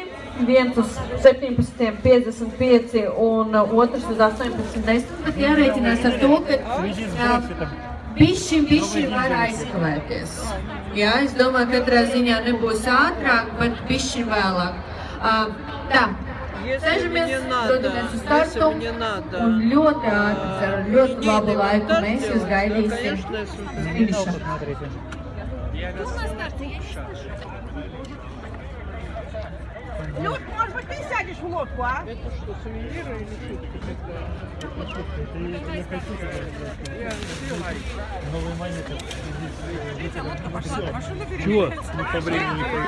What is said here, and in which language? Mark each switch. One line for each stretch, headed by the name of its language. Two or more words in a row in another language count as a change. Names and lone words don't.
Latvian: Viens uz 17:55 un otrs uz 18:10, bet jārēķinās ar to, ka bišķi var aizkavēties. Jā, es domāju, ka katrā ziņā nebūs ātrāk, bet bišķi vēlāk. Tā, sēžamies, dodamies uz startu un ļoti ātri, ar ļoti labu laiku mēs jūs gaidīsim finišā.
Russian: Люд, может быть, ты сядешь в лодку, а? Это что, сувениры или что? Новые монеты. Чего? Мы по времени